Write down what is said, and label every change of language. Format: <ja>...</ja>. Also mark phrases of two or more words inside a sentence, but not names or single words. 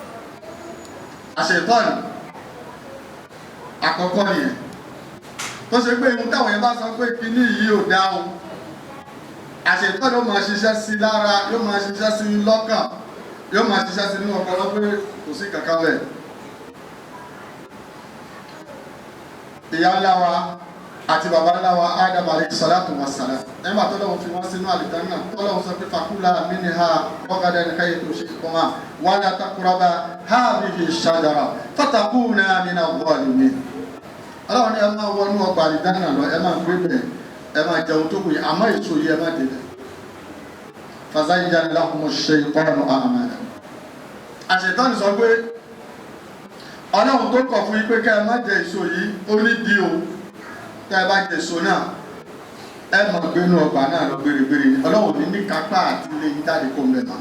<yo>àṣetán àkọ́kọ́ nìyẹn tó ṣe pé ihun táwọn yẹn bá sọ pé kíní yìí ò dá o àṣetán yóò máa ṣiṣẹ́ sí lára yóò máa ṣiṣẹ́ sí lọ́kàn yóò máa ṣiṣẹ́ sí nínú ọpọlọ pé kò sí kankan bẹ́ẹ̀. ìyá ńlá wa àti bàbá ńlá wa Adam</yo> <ar>عليه الصلاة والسلام</ar> <yo>ẹgbà tọ́lọ́wọ́ fi wọ́n sínú àlùjánnà tọ́lọ́wọ́ sọ pé</yo> <ar>فكلا منها رغدا حيث شئتما ولا تقربا هذه الشجرة فتكونا من الظالمين.</ar> <yo>ọlọ́wọ́ ni ẹ máa wọnú ọgbà àlùjánnà lọ ẹ máa gbé bẹ̀ ẹ máa jẹun tó wùyí àmọ́ èso yìí ẹ má dé bẹ̀.</yo> <ar>فزين لهم الشيطان أعمالهم.</ar> <yo>àṣetánì sọ pé ọlọ́run tó kọ̀ fún yín pé ká ẹ má jẹ èso yìí ó ní di o tá ẹ bá jẹ èso náà ẹ mọ̀ gbénú ọgbà náà lọ gbèrègbèrè ni ọlọ́run ní kápá àti ilé yín jáde kó ń bẹ̀ mọ́.</yo>